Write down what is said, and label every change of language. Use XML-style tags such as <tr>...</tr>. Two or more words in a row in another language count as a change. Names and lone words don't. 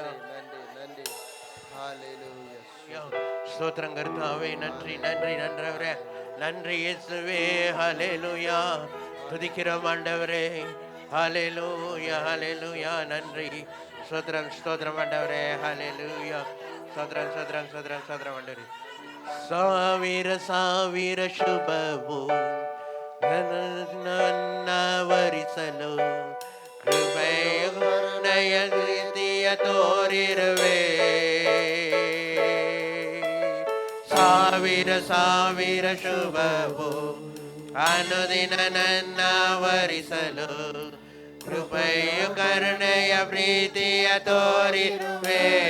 <ta>நன்றி ஹalleluya ஸ்தோத்திரம் கர்த்தாவே நன்றி நன்றி நன்றவரே நன்றி இயேசுவே ஹalleluya துதிக்கிறோம் ஆண்டவரே ஹalleluya ஹalleluya நன்றி ஸ்தோத்திரம் ஸ்தோத்திரம் ஆண்டவரே ஹalleluya ஸ்தோத்திரம் ஸ்தோத்திரம் ஸ்தோத்திரம் ஸ்தோத்திரம் ஆண்டவரே</ta> <kn>ಸಾವಿರ ಸಾವಿರ ಶುಭವು ನನ್ನ ವರಿಸಲು ಕೃಪೆಯ ಕರುಣೆಯ ಪ್ರೀತಿಯ ತೋರಿರುವೆ ಸಾವಿರ ಸಾವಿರ ಶುಭವು ಅನುದಿನ ನನ್ನ ವರಿಸಲು ಕೃಪೆಯ ಕರುಣೆಯ ಪ್ರೀತಿಯ ತೋರಿರುವೆ</kn>